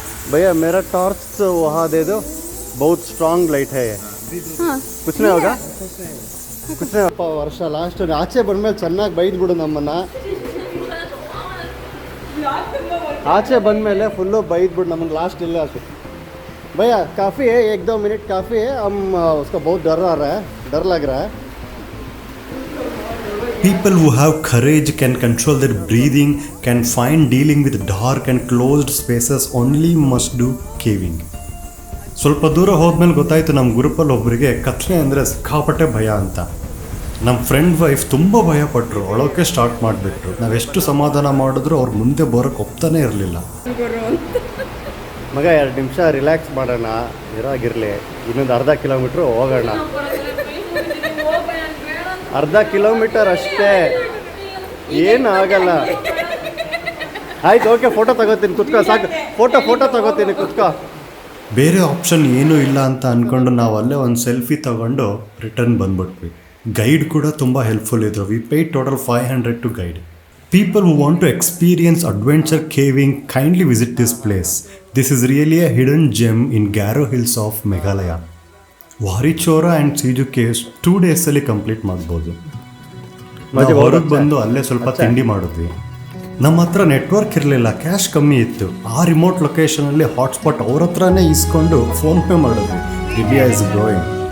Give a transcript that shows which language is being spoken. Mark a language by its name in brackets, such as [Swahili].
[Hindi] भैया मेरा टॉर्च वहाँ दे दो, बहुत स्ट्रांग लाइट है ये. कुछ नहीं होगा, कुछ नहीं. [Kannada] ಅಪ್ಪ ವರ್ಷ ಲಾಸ್ಟ್ ಆಚೆ ಬಂದ್ಮೇಲೆ ಚೆನ್ನಾಗಿ ಬೈದ್ಬಿಡು ನಮ್ಮನ್ನ. ಆಚೆ ಬಂದಮೇಲೆ ಫುಲ್ಲು ಬೈದ್ಬಿಡು ನಮಗೆ ಲಾಸ್ಟ್ ಇಲ್ಲ ಆಚೆ. [Hindi] भैया काफ़ी है, 1-2 मिनट काफ़ी है. हम उसका बहुत डर लग रहा है. [English] People who have courage can control their breathing, can find dealing with dark and closed spaces only must do caving. [Kannada] ಸ್ವಲ್ಪ ದೂರ ಹೋದ್ಮೇಲೆ ಗೊತ್ತಾಯಿತು ನಮ್ಮ ಗ್ರೂಪಲ್ಲಿ ಒಬ್ಬರಿಗೆ ಕತ್ಲೆ ಅಂದರೆ ಸಿಕ್ಕಾಪಟ್ಟೆ ಭಯ ಅಂತ. ನಮ್ಮ ಫ್ರೆಂಡ್ ವೈಫ್ ತುಂಬ ಭಯಪಟ್ಟರು, ಅಳೋಕ್ಕೆ ಸ್ಟಾರ್ಟ್ ಮಾಡಿಬಿಟ್ರು. ನಾವೆಷ್ಟು ಸಮಾಧಾನ ಮಾಡಿದ್ರು ಅವ್ರು ಮುಂದೆ ಬರೋಕ್ಕೆ ಒಪ್ತಾನೆ ಇರಲಿಲ್ಲ. ಮಗ 2 ನಿಮಿಷ ರಿಲ್ಯಾಕ್ಸ್ ಮಾಡೋಣ, ಇರಾಗಿರಲಿ, ಇನ್ನೊಂದು ಅರ್ಧ ಕಿಲೋಮೀಟ್ರ್ ಹೋಗೋಣ. ಅರ್ಧ ಕಿಲೋಮೀಟರ್ ಅಷ್ಟೇ, ಏನು ಆಗಲ್ಲ. ಆಯ್ತು, ಓಕೆ, ಫೋಟೋ ತಗೋತೀನಿ, ಕುತ್ಕೋ, ಸಾಕು. ಫೋಟೋ ತಗೋತೀನಿ, ಕುತ್ಕೋ. ಬೇರೆ ಆಪ್ಷನ್ ಏನೂ ಇಲ್ಲ ಅಂತ ಅಂದ್ಕೊಂಡು ನಾವು ಅಲ್ಲೇ ಒಂದು ಸೆಲ್ಫಿ ತಗೊಂಡು ರಿಟರ್ನ್ ಬಂದ್ಬಿಟ್ವಿ. ಗೈಡ್ ಕೂಡ ತುಂಬ ಹೆಲ್ಪ್ಫುಲ್ ಇದ್ರು. [English] We paid total 500 to guide. People who want to experience adventure caving kindly visit this place. This is really a hidden gem in Garo Hills of Meghalaya. [Kannada] ವಾರಿಚೋರ and ಸೀಜು caves 2 ಡೇಸಲ್ಲಿ complete ಮಾಡ್ಬೋದು. ಹೊರಗೆ ಬಂದು ಅಲ್ಲೇ ಸ್ವಲ್ಪ ತಿಂಡಿ ಮಾಡಿದ್ವಿ. ನಮ್ಮ ಹತ್ರ ನೆಟ್ವರ್ಕ್ ಇರಲಿಲ್ಲ, ಕ್ಯಾಶ್ ಕಮ್ಮಿ ಇತ್ತು. ಆ ರಿಮೋಟ್ ಲೊಕೇಶನಲ್ಲಿ ಹಾಟ್ಸ್ಪಾಟ್ ಅವ್ರ ಹತ್ರನೇ ಇಸ್ಕೊಂಡು ಫೋನ್ಪೇ ಮಾಡಿದ್ವಿ. [English] India is growing.